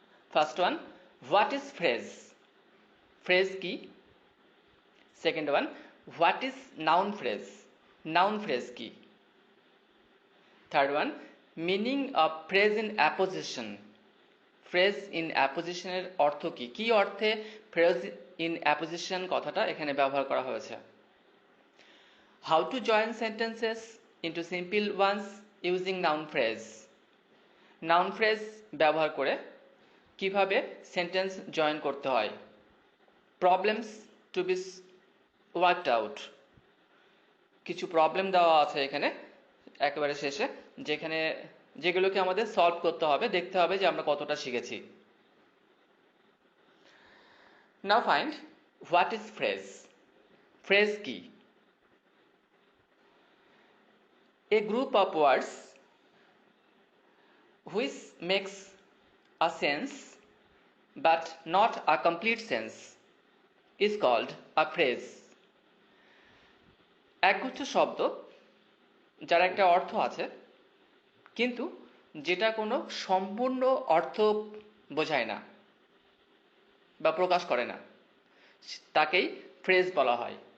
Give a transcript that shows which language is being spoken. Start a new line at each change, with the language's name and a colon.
English: First one, what is phrase? Phrase
Bangla: ki?
English: Second one, what is noun phrase? Noun phrase
Bangla: ki?
English: Third one, meaning of phrase in apposition.
Bangla: Phrase in apposition এর অর্থ কি? কি অর্থে
English: phrase in apposition
Bangla: কথাটা এখানে ব্যবহার করা হয়েছে?
English: How to join sentences into simple ones using noun phrase.
Bangla: Noun phrase ব্যবহার করে কিভাবে সেন্টেন্স জয়েন করতে হয়।
English: Problems to be worked out.
Bangla: কিছু প্রবলেম দেওয়া আছে এখানে একেবারে শেষে, যেগুলোকে আমাদের সলভ করতে হবে, দেখতে হবে যে আমরা কতটা শিখেছি।
English: Now find what is phrase. Phrase
Bangla: কি?
English: A group of words which makes a sense but not a complete sense is called a phrase.
Bangla: একগুচ্ছ শব্দ যার একটা অর্থ আছে কিন্তু যেটা কোনো সম্পূর্ণ অর্থ বোঝায় না বা প্রকাশ করে না, তাকেই ফ্রেজ বলা হয়।